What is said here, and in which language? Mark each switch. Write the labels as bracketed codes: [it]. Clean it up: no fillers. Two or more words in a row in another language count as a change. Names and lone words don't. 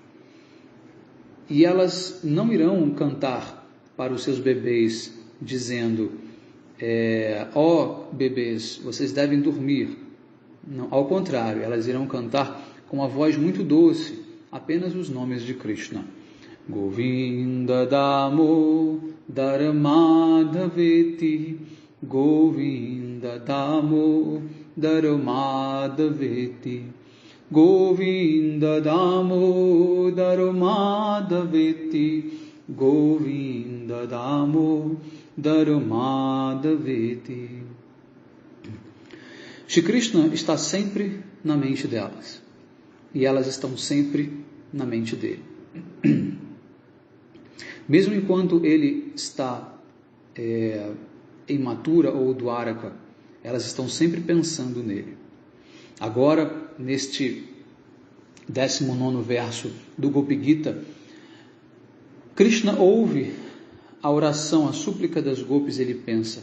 [pt] E elas não irão cantar para os seus bebês dizendo: bebês, vocês devem dormir. Não, ao contrário, elas irão cantar com uma voz muito doce, apenas os nomes de Krishna. [sa] गोविन्द दामोदर माधवेति, गोविन्द दामोदर माधवेति, गोविन्द दामोदर माधवेति, गोविन्द दामोदर माधवेति. [pt] Shri Krishna está sempre na mente delas, e elas estão sempre na mente dele. Mesmo enquanto ele está em Mathura ou Dwaraka, elas estão sempre pensando nele. Agora, neste 19º verso do Gopi Gita, Krishna ouve a oração, a súplica das gopis, ele pensa.